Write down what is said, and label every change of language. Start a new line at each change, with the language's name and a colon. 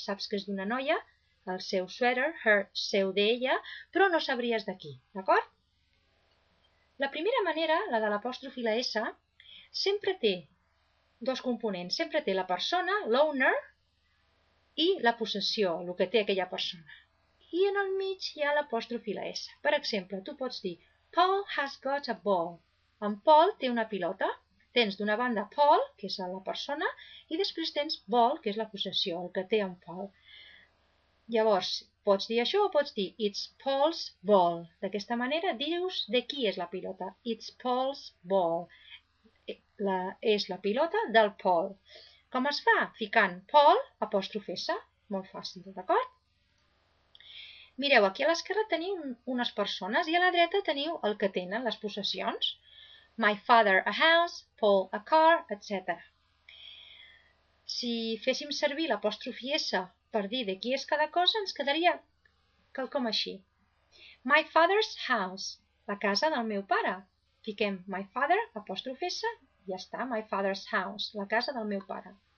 Catalan: Saps que és d'una noia, el seu sweater, her, seu d'ella, però no sabries de qui, d'acord? La primera manera, la de l'apòstrof i la S, sempre té dos components. Sempre té la persona, l'owner, i la possessió, el que té aquella persona. I en el mig hi ha l'apòstrof i la S. Per exemple, tu pots dir
English: Paul has got a ball.
Catalan: En Paul té una pilota. Tens d'una banda Paul, que és la persona, i després tens ball, que és la possessió, el que té en Paul. Llavors, pots dir això o pots dir
English: It's Paul's ball.
Catalan: D'aquesta manera dius de qui és la pilota.
English: It's Paul's ball.
Catalan: És la pilota del Paul. Com es fa? Ficant Paul, apòstrof S. Molt fàcil, d'acord? Mireu, aquí a l'esquerra teniu unes persones i a la dreta teniu el que tenen, les possessions.
English: My father a house, Paul a car, etc.
Catalan: Si féssim servir l'apòstrof i S per dir de qui és cada cosa, ens quedaria quelcom així.
English: My father's house,
Catalan: la casa del meu pare. Fiquem my father, apòstrof S, i ja està,
English: my father's house,
Catalan: la casa del meu pare.